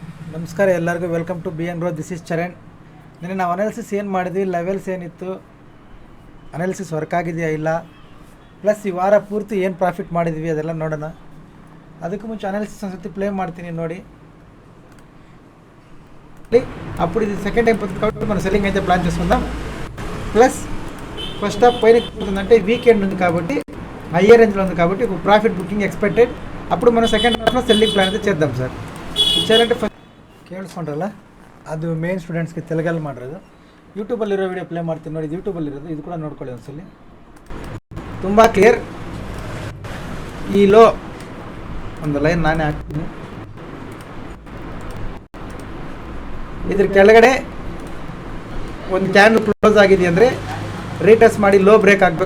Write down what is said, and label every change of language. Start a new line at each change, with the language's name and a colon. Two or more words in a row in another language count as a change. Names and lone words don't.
Kannada: ನಮಸ್ಕಾರ ಎಲ್ಲರಿಗೂ
English: welcome to B N Ro. This is Charan.
Kannada: ನಿನ್ನೆ ನಾವು ಅನಾಲಿಸಿಸ್ ಏನು ಮಾಡಿದ್ವಿ, ಲೆವೆಲ್ಸ್ ಏನಿತ್ತು, ಅನಾಲಿಸಿಸ್ ವರ್ಕ್ ಆಗಿದೆಯಾ ಇಲ್ಲ, ಪ್ಲಸ್ ಈ ವಾರ ಪೂರ್ತಿ ಏನು ಪ್ರಾಫಿಟ್ ಮಾಡಿದ್ವಿ ಅದೆಲ್ಲ ನೋಡೋಣ. ಅದಕ್ಕೂ ಮುಂಚೆ ಅನಾಲಿಸಿಸ್ ಒಂದು ಸತಿ ಪ್ಲೇ ಮಾಡ್ತೀನಿ ನೋಡಿ.
Telugu: అప్పుడు ఇది
English: second time
Telugu: పోతుంది కాబట్టి మనం సెల్లింగ్ అయితే ప్లాన్ చేసుకుందాం. ప్లస్
English: first half
Telugu: పైన పోతుందంటే వీకెండ్ ఉంది కాబట్టి
English: higher range
Telugu: ఉంది కాబట్టి
English: profit booking expected.
Telugu: అప్పుడు మనం
English: second half selling plan
Telugu: అయితే చేద్దాం సార్.
Kannada: ಇಚ್ಚಾರಂటే ಫಸ್ಟ್ ಕೇಳಿಸ್ಕೊಂಡ್ರಲ್ಲ, ಅದು
English: main students
Kannada: ತೆಲುಗಲ್ಲಿ ಮಾಡಿರೋದು. ಯೂಟ್ಯೂಬಲ್ಲಿರೋ
English: video play
Kannada: ಮಾಡ್ತೀನಿ ನೋಡಿ. ಇದು ಯೂಟ್ಯೂಬಲ್ಲಿರೋದು, ಇದು ಕೂಡ ನೋಡ್ಕೊಳ್ಳಿ ಒಂದ್ಸಲಿ. ತುಂಬ ಕ್ಲಿಯರ್. ಈ ಲೋ ಒಂದು ಲೈನ್ ನಾನೇ ಹಾಕ್ತೀನಿ. ಇದ್ರ ಕೆಳಗಡೆ ಒಂದು
English: candle close
Kannada: ಆಗಿದೆ ಅಂದರೆ ರೀಟೆಸ್ಟ್ ಮಾಡಿ
English: low break
Kannada: ಆಗಬೇಕು.